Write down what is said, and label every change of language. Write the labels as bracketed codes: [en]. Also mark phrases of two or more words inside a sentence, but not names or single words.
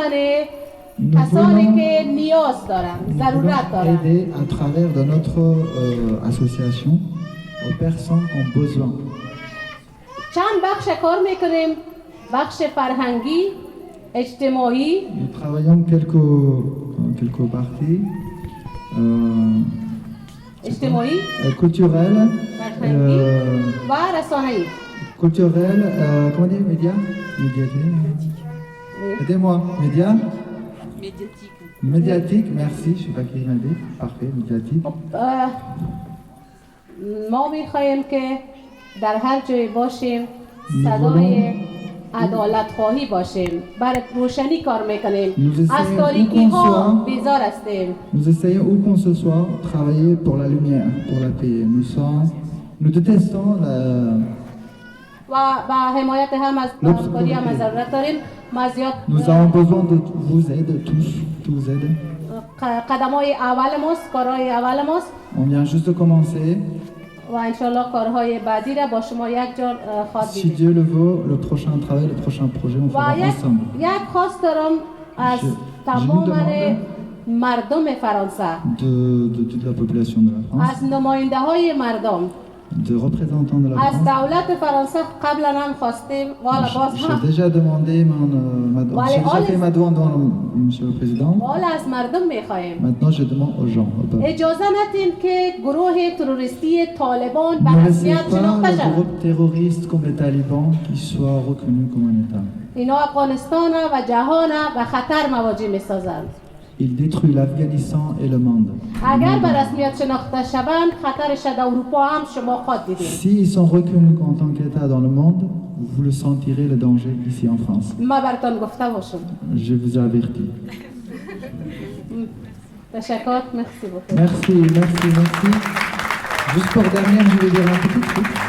[fr] Nous [fa] کسانی [fr] voulons [fa] که نیاز دارن ضرورت دارن [fr] aider à travers de notre association aux personnes qui ont besoin. [fa] چند بخش کار میکنیم بخش فرهنگی اجتماعی [fr] Nous travaillons quelques parties [fa] اجتماعی [fr] culturelles, [fa] فرهنگی و رسانه‌ای. [fr] culturelles, comment dire, médias Médiatique. Aidez-moi, médias Médiatique, merci, je ne sais pas qui m'a dit. Parfait, médiatique. [fa] ما میخواهیم که در هر جای باشیم صدای عدالت خواهی باشیم، برای روشنی کار میکنیم، از تاریکی ها بیزار هستیم. [fr] Nous essayons où qu'on se soit travailler pour la lumière, pour la paix. Nous détestons [fa] و با حمایت هم از همکاری هم ضرورت داریم. ما زیاد [fr] Nous avons besoin de vous aider, tous aider. [fa] قدمای اول ماست، کارهای اول ماست [fr] On vient juste de commencer. [fa] و انشالله کارهای بعدی را با شما یک جا خواهد [fr] Si [fa] دیدیم. [fr] Dieu le veut, le prochain travail, le prochain projet, on [fa] و [fr] fera ensemble. [fa] یک خواست دارم از تمام مردم فرانسه، [fr] De toute la population de la France, [fa] از نماینده های مردم، [fr] de représentants de la [fa] از [fr] France. [fa] دولت فرانسه قبلا هم خواستیم والا باز [fr] J'ai [fa] هم [fr] déjà demandé, j'ai déjà fait ma demande devant Monsieur le Président. [fa] والا از مردم میخواهیم. [fr] Maintenant, je demande aux gens, au peuple. [fa] اجازه ندیم که گروه تروریستی طالبان به [fr] Ne laissez [fa] رسمیت [fr] pas [fa] شناخته [fr] les [fa] شود. [fr] groupes terroristes comme les talibans qui soient reconnus comme un État. [fa] اینا افغانستان و جهان به خطر مواجه میسازند. [fr] Ils détruisent l'Afghanistan et le monde. [fa] اگر به رسمیت شناخته شوند خطرش در اروپا هم شما خود دیدید. [fr] S'ils sont reconnus en tant qu'État dans le monde, vous le sentirez le danger ici en France. [fa] ما براتون گفته باشم. [fr] Je vous avertis. تشکر. merci beaucoup. Merci. Juste pour dernière, je vais dire un petit truc.